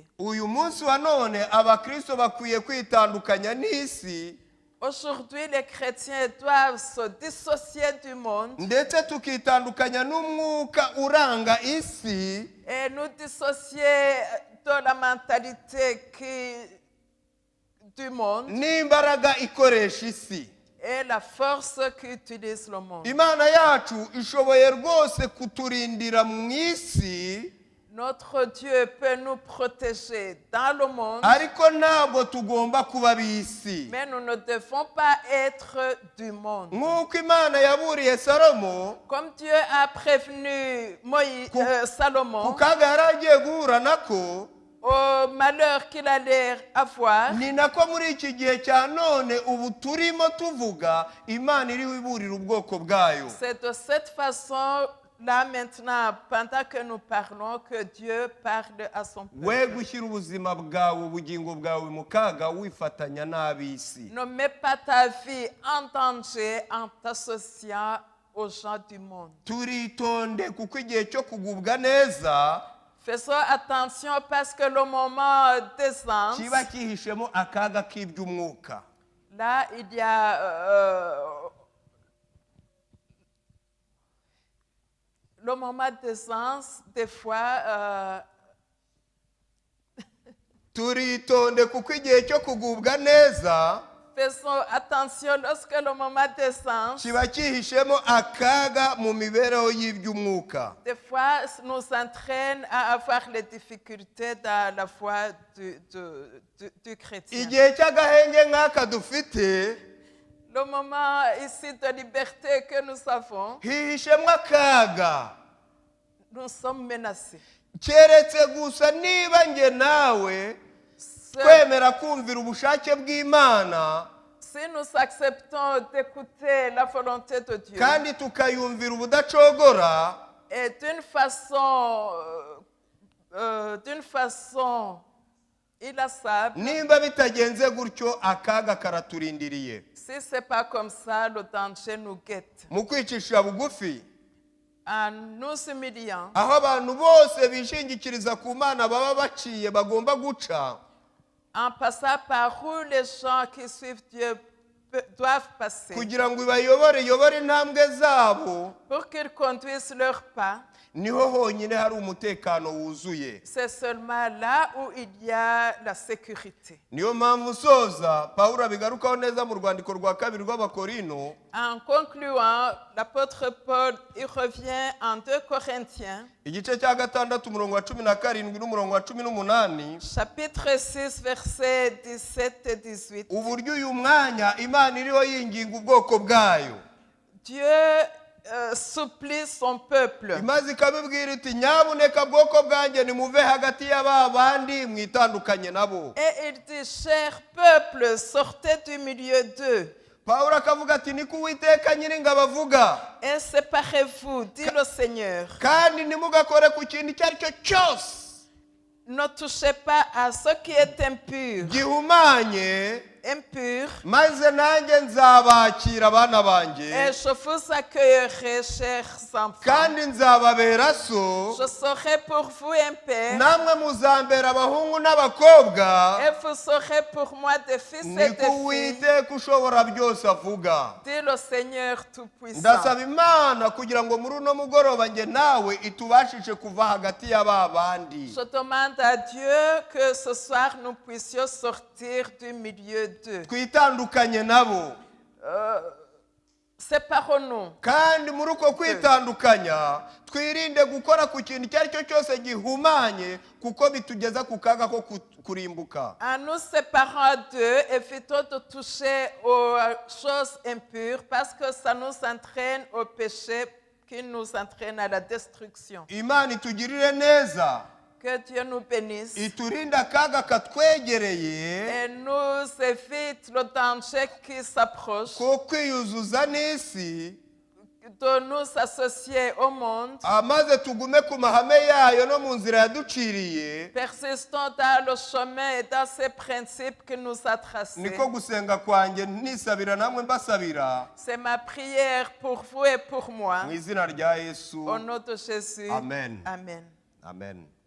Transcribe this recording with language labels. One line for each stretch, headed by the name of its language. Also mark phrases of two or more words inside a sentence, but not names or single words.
Kinyarwanda: uyu munsi wa none abakristo bakwiye kwitandukanya n'isi,
French: Aujourd'hui, les chrétiens doivent se dissocier du monde
Kinyarwanda: ndetse tukitandukanya n'umwuka uranga isi,
French: et nous dissocier de la mentalité du monde
Kinyarwanda: n'imbaraga ikoresha isi.
French: est la force qu'utilise le monde.
Kinyarwanda: imana yacu ishoboye rwose kuturindira mu isi,
French: Notre Dieu peut nous protéger dans le monde,
Kinyarwanda: ariko ntabwo tugomba kuba b'isi.
French: mais nous ne devons pas être du monde.
Kinyarwanda: nk'uko imana yaburiye salomo
French: Comme Dieu a prévenu
Kinyarwanda: Ku
French: Salomon
Kinyarwanda: kaga yari agiye guhura nako,
French: au malheur qu'il allait avoir,
Kinyarwanda: ni nako muri iki gihe cya none ubu turimo tuvuga imana iriho iburira ubwoko bwayo.
French: c'est de cette façon-là maintenant, pendant que nous parlons, que Dieu parle à son we peuple.
Kinyarwanda: gushyira ubuzima bwawe, ubugingo bwawe mu kaga wifatanya n'ab'isi.
French: Ne mets pas ta vie en danger en t'associant aux gens du monde.
Kinyarwanda: turitonde kuko igihe cyo kugubwa neza
French: Faisons attention parce que le moment d'aisance,
Kinyarwanda: kiba kihishemo akaga k'iby'umwuka.
French: là, il y a le moment d'aisance, des fois,
Kinyarwanda: turitonde kuko igihe cyo kugubwa neza
French: faisons attention lorsque le moment d'aisance,
Kinyarwanda: kiba kihishemo akaga mu mibereho y'iby'umwuka.
French: des fois, nous entraîne à avoir les difficultés dans la foi du chrétien.
Kinyarwanda: igihe cy'agahenge nk'aka dufite
French: Le moment ici de liberté que nous avons,
Kinyarwanda: hihishemo akaga,
French: nous sommes menacés.
Kinyarwanda: keretse gusa niba nge nawe twemera kumvira ubushake bw'imana
French: Si nous acceptons d'écouter la volonté de Dieu
Kinyarwanda: kandi tukayumvira ubudacogora,
French: et d'une façon inlassable,
Kinyarwanda: nimba bitagenze gutyo akaga karaturindiriye.
French: si ce n'est pas comme ça, le danger nous guette.
Kinyarwanda: mu kwicisha bugufi,
French: En nous humiliant,
Kinyarwanda: aho abantu bose bishingikiriza ku mana baba baciye bagomba guca,
French: en passant par où les gens qui suivent Dieu doivent passer
Kinyarwanda: kugira ngo iyobore intambwe zabo,
French: pour qu'ils conduisent leurs pas,
Kinyarwanda: niho honyine hari umutekano wuzuye.
French: c'est seulement là où il y a la sécurité.
Kinyarwanda: niyo mpamvu usoza pawulo abigarukaho neza mu rwandiko rwa kabiri rw'abakorino,
French: En concluant, l'apôtre Paul il revient en 2 Corinthiens,
Kinyarwanda: igice cya gatandatu umurongo wa 17 n'umurongo wa 18,
French: chapitre 6, versets 17 et 18.
Kinyarwanda: uburyo uyu mwanya imana iriho yinginga ubwoko bwayo.
French: Dieu supplie son peuple.
Kinyarwanda: imaze ikabibwira iti nyabuneka bwoko bwanjye nimuve hagati y'aba bandi mwitandukanye nabo.
French: Et il dit, cher peuple, sortez du milieu d'eux
Kinyarwanda: pawulo akavuga ati niko uwiteka nyiringabo avuga,
French: et séparez-vous, dit le Seigneur.
Kinyarwanda: kandi ntimugakore ku kintu icyo ari cyo cyose
French: Ne touchez pas à ce qui est impur.
Kinyarwanda: gihumanye,
French: Impur.
Kinyarwanda: maze nanjye nzabakira abana banjye,
French: Et je vous accueillerai, chers enfants.
Kinyarwanda: kandi nzababera so,
French: Je serai pour vous un père.
Kinyarwanda: namwe muzambera abahungu n'abakobwa,
French: Et vous serez pour moi des fils et des
Kinyarwanda: niko
French: filles,
Kinyarwanda: uwiteka ushobora byose avuga.
French: dit le Seigneur Tout-Puissant.
Kinyarwanda: ndasaba imana kugira ngo muri uno mugoroba nge nawe itubashishe kuva hagati y'aba bandi.
French: Je demande à Dieu que ce soir nous puissions sortir du milieu d'eux.
Kinyarwanda: twitandukanye nabo,
French: Séparons-nous.
Kinyarwanda: kandi muri uko kwitandukanya twirinde gukora ku kintu icyo ari cyo cyose gihumanye, kuko bitugeza ku kaga ko kurimbuka.
French: En nous séparant d'eux, évitons de toucher aux choses impures parce que ça nous entraîne au péché qui nous entraîne à la destruction.
Kinyarwanda: imana itugirire neza,
French: Que Dieu nous bénisse
Kinyarwanda: iturinde akaga katwegereye
French: et nous évite le danger qui s'approche
Kinyarwanda: ko kwiyuzuza n'isi,
French: de nous associer au monde.
Kinyarwanda: maze tugume ku mahame yayo no mu nzira yaduciriye.
French: Persistons dans le chemin et dans ces principes qu'il nous a tracés.
Kinyarwanda: niko gusenga kwanjye nisabira namwe mbasabira,
French: C'est ma prière pour vous et pour moi.
Kinyarwanda: mu izina rya yesu,
French: Au nom de Jésus. Amen. Amen. amen.